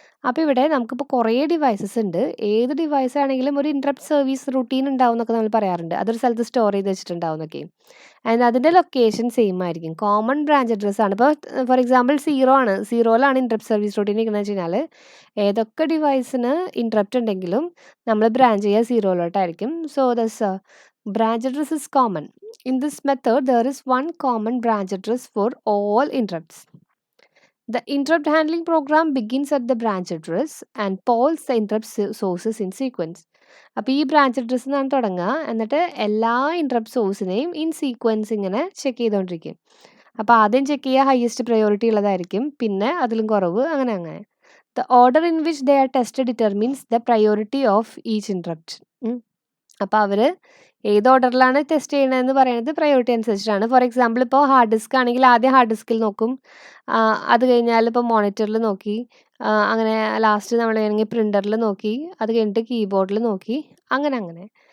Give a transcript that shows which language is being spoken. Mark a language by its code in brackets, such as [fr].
[ml] അപ്പോൾ ഇവിടെ നമുക്കിപ്പോൾ കുറേ ഡിവൈസസ് ഉണ്ട്. ഏത് ഡിവൈസ് ആണെങ്കിലും ഒരു ഇൻട്രപ്റ്റ് സർവീസ് റുട്ടീൻ ഉണ്ടാവും എന്നൊക്കെ നമ്മൾ പറയാറുണ്ട്. അതൊരു സ്ഥലത്ത് സ്റ്റോർ ചെയ്ത് വെച്ചിട്ടുണ്ടാവും എന്നൊക്കെ. ആൻഡ് അതിൻ്റെ ലൊക്കേഷൻ സെയിം ആയിരിക്കും. കോമൺ ബ്രാഞ്ച് അഡ്രസ് ആണ്. ഇപ്പോൾ ഫോർ എക്സാമ്പിൾ 0 ആണ്. 0-ലാണ് ഇൻട്രപ്റ്റ് സർവീസ് റുട്ടീൻ ഇരിക്കുന്നത് വെച്ച് കഴിഞ്ഞാൽ ഏതൊക്കെ ഡിവൈസിന് ഇൻട്രപ്റ്റ് ഉണ്ടെങ്കിലും നമ്മൾ ബ്രാഞ്ച് ചെയ്യുക 0-ലോട്ടായിരിക്കും. [en] So thus branch address is common. In this method, there is one common branch address for all interrupts. The interrupt handling program begins at the branch address and polls the interrupt sources in sequence. [ml] അപ്പോൾ ഈ branch അഡ്രസ്സിൽ നിന്നാണ് തുടങ്ങുക. എന്നിട്ട് എല്ലാ interrupt സോഴ്സിനെയും in sequence ഇങ്ങനെ check ചെയ്തുകൊണ്ടിരിക്കും. അപ്പോൾ ആദ്യം ചെക്ക് ചെയ്യുക ഹയസ്റ്റ് പ്രയോറിറ്റി ഉള്ളതായിരിക്കും, പിന്നെ അതിലും കുറവ്, അങ്ങനെ അങ്ങനെ. [en] The order in which they are tested determines the priority of each interrupt. [ml] അപ്പോൾ അവർ ഏത് ഓർഡറിലാണ് ടെസ്റ്റ് ചെയ്യണതെന്ന് പറയുന്നത് പ്രയോറിറ്റി അനുസരിച്ചിട്ടാണ്. ഫോർ എക്സാമ്പിൾ ഇപ്പോൾ ഹാർഡ് ഡിസ്ക് ആണെങ്കിൽ ആദ്യം ഹാർഡ് ഡിസ്കിൽ നോക്കും, അത് കഴിഞ്ഞാൽ ഇപ്പോൾ മോണിറ്ററിൽ നോക്കി, അങ്ങനെ ലാസ്റ്റ് നമ്മൾ വേണമെങ്കിൽ പ്രിൻ്ററിൽ നോക്കി, അത് കഴിഞ്ഞിട്ട് കീബോർഡിൽ നോക്കി, അങ്ങനെ അങ്ങനെ.